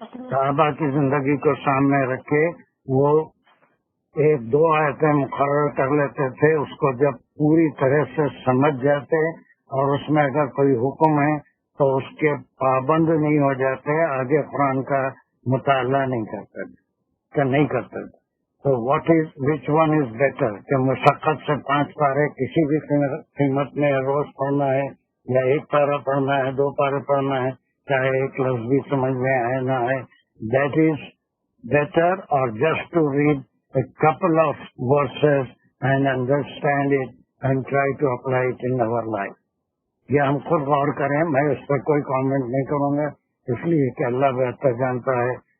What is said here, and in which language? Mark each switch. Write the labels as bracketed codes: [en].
[ur] صحابہ کی زندگی کو سامنے رکھے وہ ایک دو آیتیں مقرر کر لیتے تھے، اس کو جب پوری طرح سے سمجھ جاتے اور اس میں اگر کوئی حکم ہے تو اس کے پابند نہیں ہو جاتے، آگے قرآن کا مطالعہ نہیں کرتے. تو [en] what is which one is better [ur] کہ مشقت سے 5 پارے کسی بھی قیمت میں روز پڑھنا ہے یا 1 پارہ پڑھنا ہے، 2 پارے پڑھنا ہے، چاہے ایک لفظ بھی سمجھ میں آئے نہ آئے، [en] That is better. اور just to read a couple of verses and understand it and try to apply it in our life. [ur] یہ ہم خود غور کریں، میں اس پر کوئی کامنٹ نہیں کروں گا اس لیے کہ اللہ بہتر جانتا ہے.